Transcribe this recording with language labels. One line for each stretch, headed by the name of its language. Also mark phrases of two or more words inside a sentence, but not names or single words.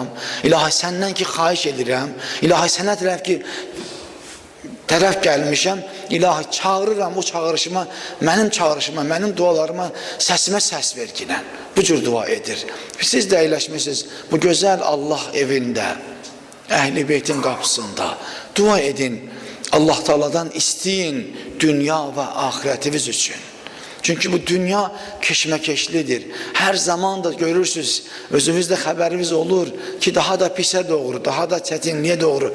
Azerbaijani: İlahi səndən ki xahiş edirəm. İlahi sənə tərəf gəlmişəm. İlahi çağırıram o çağırışıma, mənim çağırışıma, mənim dualarıma, səsimə səs ver yine. Bu cür dua edir. Siz də əyləşmişsiniz bu gözəl Allah evində, Əhl-i Beytin qapısında. Dua edin.
Turkish: Allah Teala'dan isteyin dünya ve ahirətiniz üçün. Çünkü bu dünya keşmekeşlidir. Her zaman da görürsünüz, özünüzde haberiniz olur ki daha da pise doğru, daha da çetinliğe doğru.